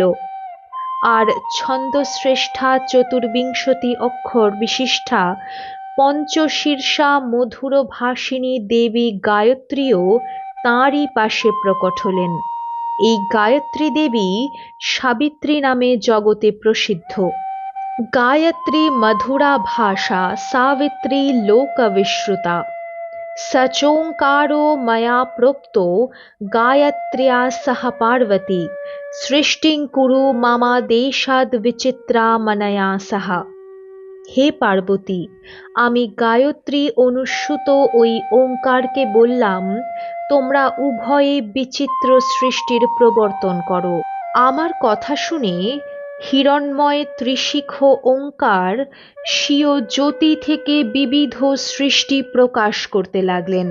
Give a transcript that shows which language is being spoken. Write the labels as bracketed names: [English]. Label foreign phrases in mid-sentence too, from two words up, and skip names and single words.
[Bangla] আর ছন্দশ্রেষ্ঠা চতুর্বিংশতি অক্ষর বিশিষ্টা পঞ্চশীর্ষা মধুর ভাসিনী দেবী গায়ত্রীও তাঁরই পাশে প্রকট হলেন। এই গায়ত্রী দেবী সাবিত্রী নামে জগতে প্রসিদ্ধ। [Sanskrit] गायत्री मधुरा भाषा सावित्री लोकविश्रुता सचोंकारो मया प्रोक्तो गायत्र्या सह पार्वती सृष्टिं कुरु ममादेशाद् विचित्रा मनया सह। [Bangla] হে পার্বতী, আমি গায়ত্রী অনুসূত ওই ওঙ্কারকে বললাম, তোমরা উভয়ে বিচিত্র সৃষ্টির প্রবর্তন করো। আমার কথা শুনে হিরণ্ময় ত্রিশিখ ওঙ্কার স্বীয় জ্যোতি থেকে বিবিধ সৃষ্টি প্রকাশ করতে লাগলেন।